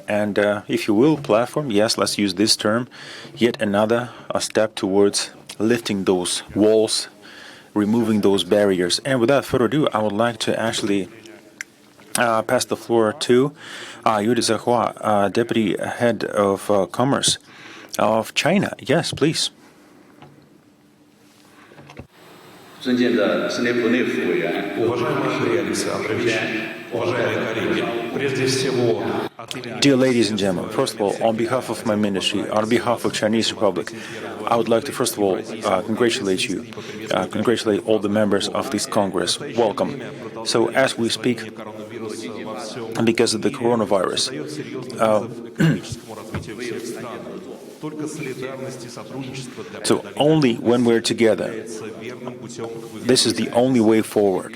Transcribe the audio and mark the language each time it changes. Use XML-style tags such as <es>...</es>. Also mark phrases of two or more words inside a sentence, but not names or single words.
<en>And, if you will, platform, yes, let's use this term, yet another step towards lifting those walls, removing those barriers. And without further ado, I would like to actually pass the floor to Yuri Zahua, Deputy Head of Commerce of China. Yes, please.</en> <zh>尊敬的斯内普内府委员，</zh> <ru>Уважаемый Андрей Александрович, уважаемые коллеги, прежде всего,</ru> <en>Dear ladies and gentlemen, first of all, on behalf of my ministry, on behalf of Chinese Republic, I would like to first of all congratulate you, congratulate all the members of this Congress. Welcome. So as we speak, because of the coronavirus, so only when we're together, this is the only way forward.</en>